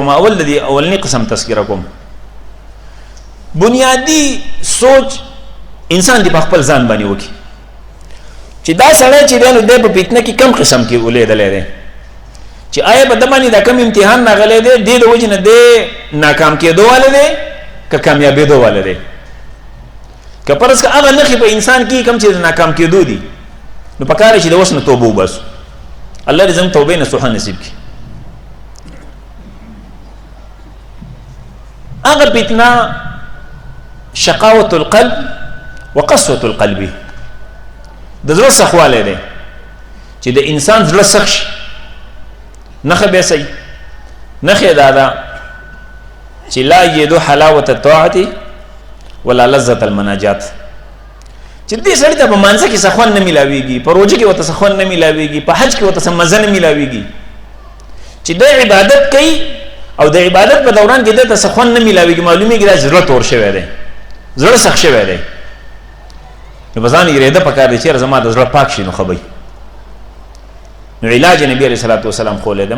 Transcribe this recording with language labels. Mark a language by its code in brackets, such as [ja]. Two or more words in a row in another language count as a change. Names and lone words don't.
[ps] اول د دې اولنی قسم تذکره کوم. بنیادی سوچ انسان دی په خپل ځان باندې وکي چې دا سړی چې دی نو دی په فتنه کې کم قسم کې ولیدلی دی، چې آیا په ده باندې دا کم امتحان راغلی دی، دې د وجې نه دی ناکام کېدو والا دی که کامیابېدو والا دی. که فرض که هغه نښې په انسان کې کم چې د ناکام کېدو دي نو پکار دی چې د اوس نه توبه وباسو. الله دې زموږ توبې نصوحه نصیب کړي. هغه فتنه [ar] شقاوة القلب وقسوة القلب، [ps] د زړه سخوالی دی چې د انسان زړه سخ شي. نښه بیا صحیح نښه دا ده چې [ar] لا یجدو حلاوة الطاعة ولا لذة المناجات، [ps] چې دې سړي ته په مانځه کې څه خوند نه میلاویږي، په روژه کې ورته څه خوند نه میلاویږي، په حج کې ورته څه مزه نه میلاویږي، چې د عبادت کوي او د عبادت په دوران کې دته څه خوند نه میلاویږي، معلومیږي دا زړه تور شوی دی، زړه سخت شوی دی. نو په ځان اېرېده پکار دی چې زما د زړه پاک شي نو ښه به نو علاج نبي [ar] علیه الصلاة والسلام [ps] ښوولی دی.